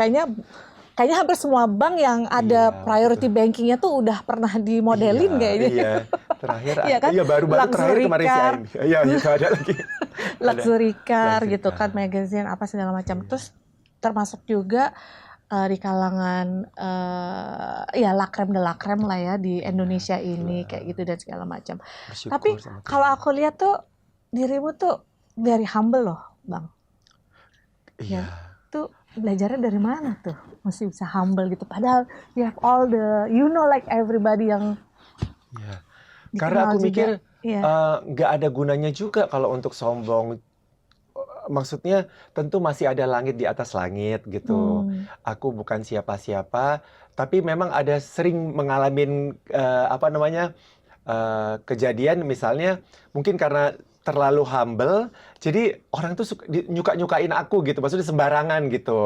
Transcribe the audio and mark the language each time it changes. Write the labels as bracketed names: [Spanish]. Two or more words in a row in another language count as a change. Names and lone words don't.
[Indonesian] Kayaknya hampir semua bank yang ada [English] priority bankingnya [Indonesian] tuh udah pernah dimodelin kayaknya. Iya, terakhir Iya kan? baru-baru terakhir kemarin si Car. Aim. Iya, itu ada lagi. [English] Luxury car [Indonesian] Luxury gitu kan, car. magazine apa segala macam. Terus termasuk juga di kalangan ya [French] la crème de la crème [Indonesian] lah ya di Indonesia ini kayak gitu dan segala macam. Bersyukur Tapi sama Tuhan. kalau aku lihat tuh dirimu tuh [English] very humble [Indonesian] loh, Bang. Iya. Tuh belajarnya dari mana tuh? Masih bisa humble gitu. [English] Padahal you have all the, you know like everybody yang [Indonesian] Iya. dikenal Karena aku juga. mikir Iya. nggak ada gunanya juga kalau untuk sombong. Maksudnya tentu masih ada langit di atas langit gitu. Aku bukan siapa-siapa, tapi memang ada sering mengalami kejadian, misalnya mungkin karena terlalu humble, jadi orang tuh suka nyuka-nyukain aku gitu, maksudnya sembarangan gitu.